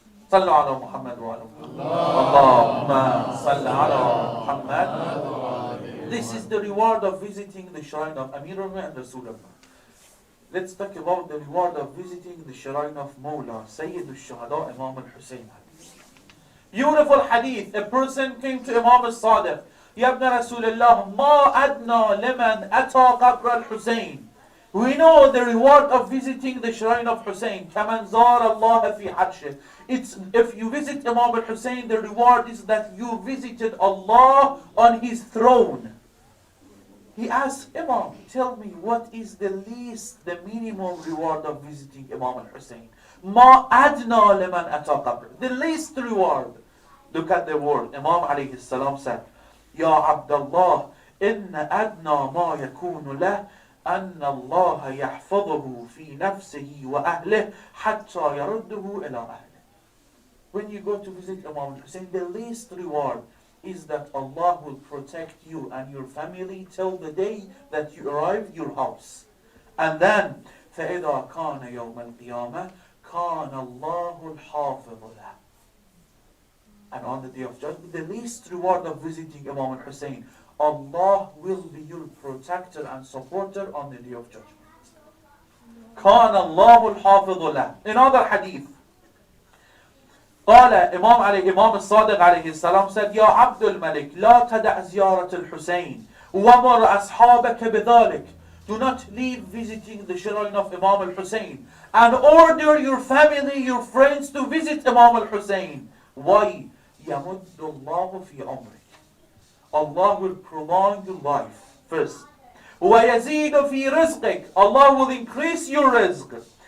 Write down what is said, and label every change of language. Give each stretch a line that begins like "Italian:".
Arabic: Sallu ala Muhammad wa ala Allahumma salli ala Muhammad.
English: This is the reward of visiting the shrine of Amir al-Mu'mineen and Rasulullah. Let's talk about the reward of visiting the shrine of Mawla, Sayyid al-Shahdat, Imam al-Hussein. Beautiful hadith. A person came to Imam al-Sadiq.
Arabic: يا ابن رسول الله ما أدنى لمن أتى قبر الحسين.
English: We know the reward of visiting the shrine of Hussein.
Arabic: كمن زار الله في عرشه.
English: It's, if you visit Imam al-Hussein, the reward is that you visited Allah on his throne. He asked, Imam, tell me what is the least, the minimum reward of visiting Imam al-Hussein?
Arabic: ما أدنى لمن أتى قبر.
English: The least reward. Look at the word. Imam alayhi salam said,
Arabic: يا عبد الله إن أدنى ما يكون له أن الله يحفظه في نفسه وأهله حتى يرده إلى أهله.
English: When you go to visit Imam Hussein, the least reward is that Allah will protect you and your family till the day that you arrive your house. And then
Arabic: فإذا كان يوم القيامة كان الله الحافظ له.
English: And on the day of judgment, the least reward of visiting Imam al-Hussein, Allah will be your protector and supporter on the day of judgment.
Arabic: كان الله الحافظ له.
English: Another hadith.
Arabic: قال
English: Imam al-Sadiq alayhi salam said,
Arabic: يا عبد الملك لا تدع زيارة الحسين ومر أصحابك بذلك.
English: Do not leave visiting the shrine of Imam al-Hussein and order your family, your friends to visit Imam al-Hussein. Why?
Arabic: يَمُدُّ اللَّهُ فِي عُمْرِكَ.
English: Allah will prolong your life. First.
Arabic: وَيَزِيدُ فِي رِزْقِكَ.
English: Allah will increase your rizq.